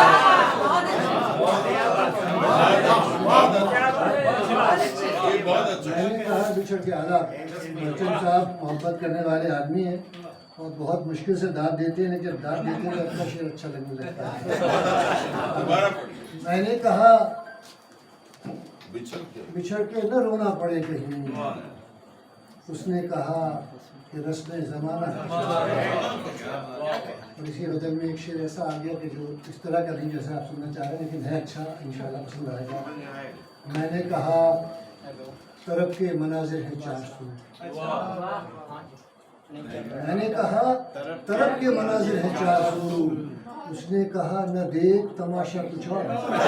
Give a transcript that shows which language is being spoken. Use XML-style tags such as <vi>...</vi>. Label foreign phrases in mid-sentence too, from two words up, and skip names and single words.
<ur>میں نے کہا بچھڑ کے حالات مرچن صاحب محبت کرنے والے آدمی ہیں اور بہت مشکل سے داد دیتے ہیں، لیکن داد دیتے ہیں تو اپنا شعر اچھا لگنے لگتا ہے۔ میں نے کہا بچھڑ کے نہ رونا پڑے کہیں. اس نے کہا کہ رسم زمانہ ہے، اور اسی غزل میں ایک شعر ایسا آ گیا کہ جو اس طرح کا نہیں جیسا آپ سننا چاہ رہے ہیں، لیکن ہے اچھا، انشاءاللہ پسند آئے گا۔ میں نے کہا طرب کے مناظر ہیں 400، میں نے کہا طرب کے مناظر ہیں 400، اس نے کہا نہ دیکھ تماشا کچھ اور ہے۔</ur>